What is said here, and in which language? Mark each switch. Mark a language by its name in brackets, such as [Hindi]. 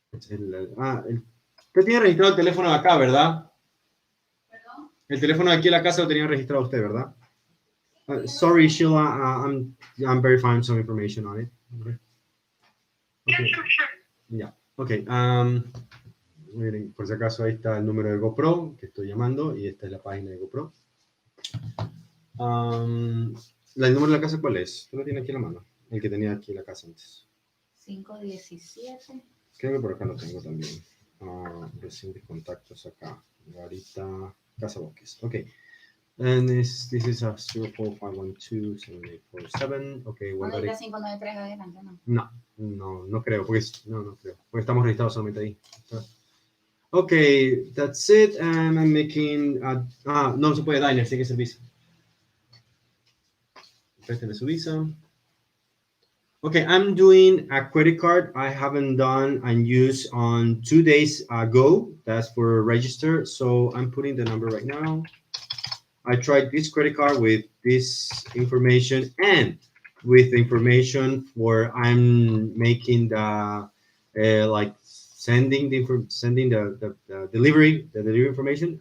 [Spanish] Usted tiene registrado el teléfono de acá, ¿verdad? ¿Perdón? El teléfono de aquí en la casa lo tenía registrado usted, ¿verdad? [English] Sorry, Sheila, I'm verifying some information on it. Okay. Okay. Yeah. Okay. [Spanish] Miren, por si acaso ahí está el número de GoPro que estoy llamando y esta es la página de GoPro. ¿El número de la casa cuál es? ¿Tú lo tienes aquí en la mano? El que tenía aquí en la casa antes. 517. Creo que por acá lo tengo también. Recientes contactos acá. [English] Garita, Casa Bosques. Ok. And this is a 045127847. Ok, [Spanish] ¿No dice 593 adelante, no? No creo, porque no creo. Porque estamos registrados solamente ahí. [English] Okay, that's it. And I'm making. [Spanish] No se puede diner, tiene que ser Visa. Présteme su Visa. [English] Okay, I'm doing a credit card I haven't done and used on 2 days ago. That's for register. So I'm putting the number right now. I tried this credit card with this information and with information for I'm making the like sending the delivery information.